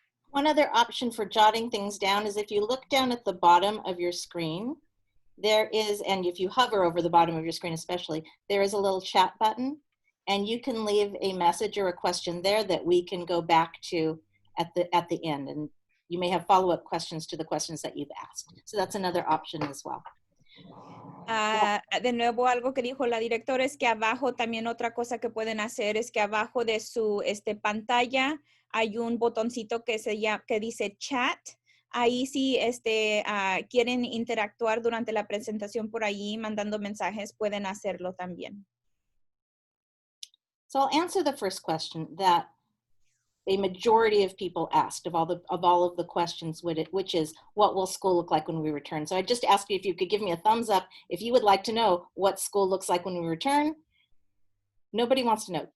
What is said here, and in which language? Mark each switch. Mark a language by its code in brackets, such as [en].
[en] One other option for jotting things down is if you look down at the bottom of your screen, there is, and if you hover over the bottom of your screen especially, there is a little chat button. And you can leave a message or a question there that we can go back to at the end. And you may have follow-up questions to the questions that you've asked. So that's another option as well. [es] De nuevo, algo que dijo la directora es que abajo también otra cosa que pueden hacer es que abajo de su pantalla hay un botoncito que dice chat. Ahí sí quieren interactuar durante la presentación por ahí, mandando mensajes, pueden hacerlo también. [en] So I'll answer the first question that a majority of people asked of all of the questions, which is, what will school look like when we return? So I just asked you if you could give me a thumbs up if you would like to know what school looks like when we return. Nobody wants to know.